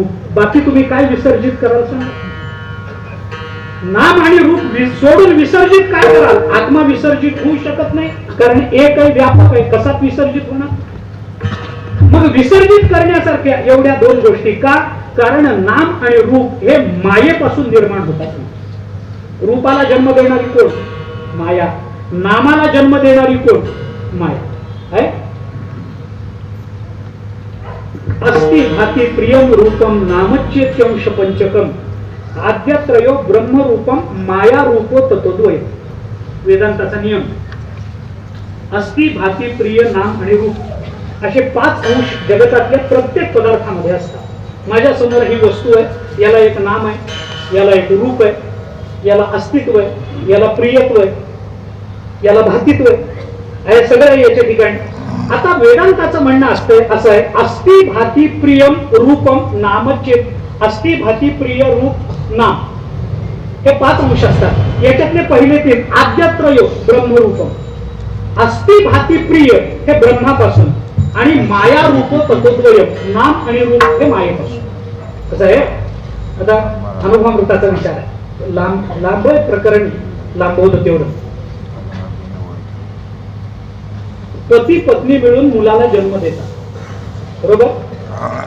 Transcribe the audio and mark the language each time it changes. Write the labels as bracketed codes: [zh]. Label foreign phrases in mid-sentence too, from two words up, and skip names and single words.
[mr] बाकी तुम्ही काय विसर्जित कराल सांगा, नाम आणि रूप सोडून विसर्जित काय कराल, आत्मा विसर्जित होऊ शकत नाही, कारण एक आहे, व्यापक आहे, कसा विसर्जित होणार. मग विसर्जित करण्यासारख्या एवढ्या दोन गोष्टी का, कारण नाम आणि रूप हे मायेपासून निर्माण होतात. रूपाला जन्म देणारी कोण, माया. नामाला जन्म देणारी कोण, माया आहे. [sa] अस्ति भाति प्रियम रूपम नामच्येत्यंश पंचकम आद्यत्रयो ब्रह्म रूपम माया रूपो तत्वद्वय. [mr] वेदांताचा नियम. [sa] अस्ति भाति प्रिय [mr] नाम आणि रूप असे 5 अंश जगतातल्या प्रत्येक पदार्थामध्ये असतात. माझ्या समोर ही वस्तू आहे, याला एक नाम आहे, याला एक रूप आहे, याला अस्तित्व आहे, याला प्रियत्व आहे, याला भातित्व आहे, हे सगळं याच्या ठिकाणी. आता वेदांताचं म्हणणं असं आहे, [sa] अस्ति भाति प्रियम रूपम नामचेत. अस्ति भाति प्रिय [mr] रूप नाम हे 5 अंश असतात. याच्यातले पहिले 3 [sa] आद्यत्रयो ब्रह्मरूपम, अस्ति भाति प्रिय [mr] हे ब्रह्मापासून आणि [sa] माया रूप तत्वद्वय, [mr] नाम आणि रूप हे मायेपासून. कसं आहे, आता अनुभवामृताचा विचार आहे, लांब प्रकरण लांबवलं तेवढं. पती पत्नी मिळून मुलाला जन्म देतात, बरोबर.